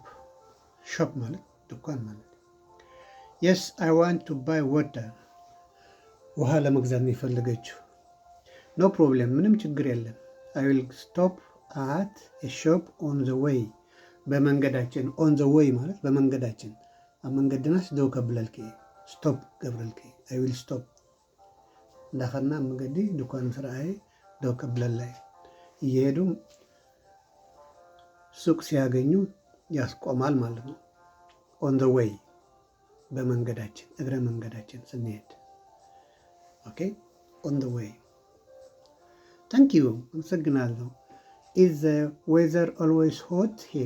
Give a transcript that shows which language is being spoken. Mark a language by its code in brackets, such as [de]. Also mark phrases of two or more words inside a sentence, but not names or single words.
[en] ሾፕ [am] ማለት ድኳን ማለት። [en] Yes I want to buy water። [am] ውሃ ለመግዛት ነው የፈለገችው። [en] No problem [am] ምንም ችግር የለም። [en] I will stop at a shop on the way። በመንገዳችን። on the way [am] ማለት በመንገዳችን። [ti] ኣብ መንገድናስ ደው ከብለልኪ ስቶፕ ገብረልኪ። [en] I will stop [ti] እንዳኸድና መንገዲ ድኳን ስርአይ ደው ከብለላይ። [en] እየሄዱ [am] ሱቅ ሲያገኙ ያስቆማል ማለት ነው። [en] on the way [am] በመንገዳችን እግረ መንገዳችን ስንሄድ። [en] OK on the way። Thank you አመሰግናለሁ። Is the weather always hot here?